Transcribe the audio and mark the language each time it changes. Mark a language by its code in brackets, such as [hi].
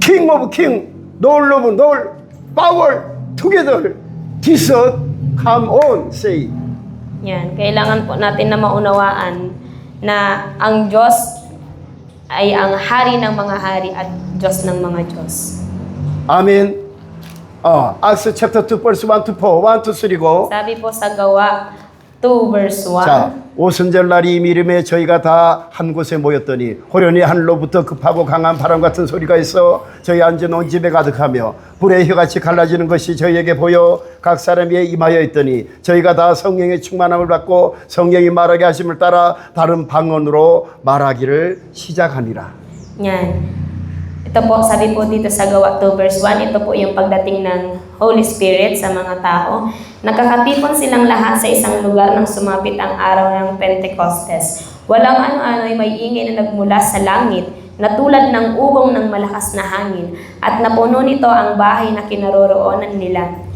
[en] King of king, Lord of Lord, power together. This come on, say. [tl] Yan. Kailangan po natin na maunawaan na ang Diyos ay ang hari ng mga hari at Diyos ng mga Diyos. Amen. [en] Acts chapter 2 verse 1 to 4, 1 to 3 go. [tl] Sabi po sa Gawa 2 verse 1. [ko] 자, 오순절날이 이름에 저희가 다 한 곳에 모였더니 호련히 하늘로부터 급하고 강한 바람 같은 소리가 있어 저희 앉아놓은 집에 가득하며 불의 혀같이 갈라지는 것이 저희에게 보여 각 사람이 임하여 있더니 저희가 다 성령의 충만함을 받고 성령이 말하게 하심을 따라 다른 방언으로 말하기를 시작하니라. [tl] Yan. Ito po, sabi po dito sa Gawa 2 verse 1, ito po yung pagdating ng Holy Spirit sa mga tao. Nagkakatipon silang lahat sa isang lugar nang sumapit ang araw ng Pentecostes. Walang ano-ano ay may ingay na nagmula sa langit na tulad ng ubong ng malakas na hangin at napuno nito ang bahay na kinaroroonan nila.